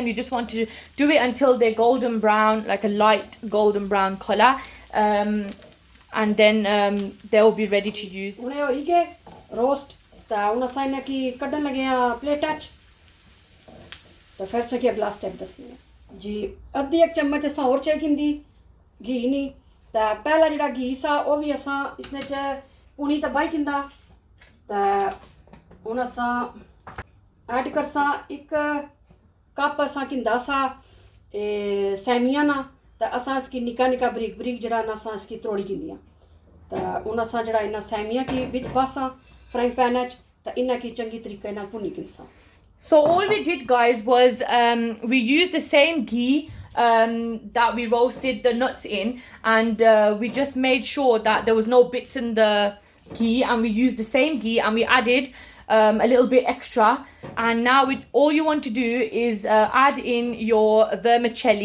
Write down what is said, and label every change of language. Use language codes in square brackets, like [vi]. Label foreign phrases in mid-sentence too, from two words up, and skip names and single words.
[en] You just want to do it until they're golden brown, like a light golden brown color, and then they will be ready to use. [phr] उन्हें होई के रोस्ट ता हुण असां इन्हां की कड्ढन लगे आ प्लेटा च तो फिर से अगला स्टेप दसने जी। अद्धी 1 चम्मच असां होर चाहिदी घी नहीं ता पहला जेह्ड़ा घी सा ओह भी असां इसने च पुनी ता बाई किंदा ता हुण असां ऐड करसा 1 कप असां किंदा सा सैमियां ना ता असां इसकी निक्का निक्का बरीक बरीक जेह्ड़ा ना असां इसकी त्रोड़ी किंदियां ता हुण असां जेह्ड़ा इन्हां सैमियां की विच पासा [en] frying pan [phr] च ता इन्हां की चंगी तरीके नाल भुन्नी किंसा। [en] So all we did, guys, was we used the same ghee that we roasted the nuts in, and we just made sure that there was no bits in the ghee, and we used the same ghee and we added a little bit extra. And now all you want to do is add in your vermicelli.